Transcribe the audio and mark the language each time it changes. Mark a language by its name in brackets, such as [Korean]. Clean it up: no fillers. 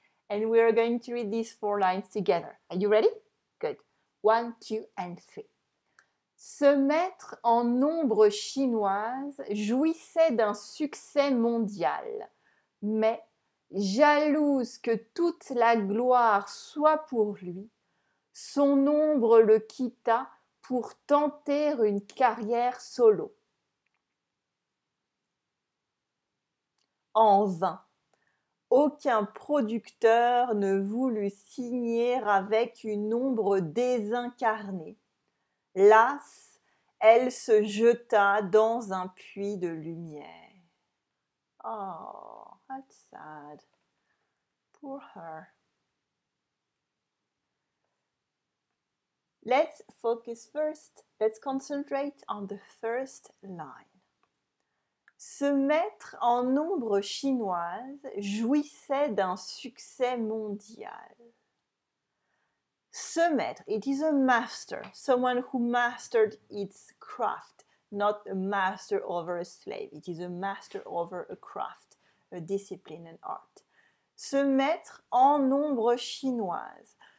[English] And we are going to read these 4 lines together. Are you ready? Good. 1, 2, and 3. [French] Ce maître en ombre chinoise jouissait d'un succès mondial, mais jalouse que toute la gloire soit pour lui, son ombre le quitta pour tenter une carrière solo. En vain. Aucun producteur ne voulut signer avec une ombre désincarnée. Lasse, elle se jeta dans un puits de lumière. [English] Oh, that's sad. Poor her. Let's focus first. Let's concentrate on the first line. [French] Ce maître en ombre chinoise jouissait d'un succès mondial. [English] Ce maître, it is a master, someone who mastered its craft, not a master over a slave. It is a master over a craft, a discipline, an art. [French] Ce maître en ombre chinoise.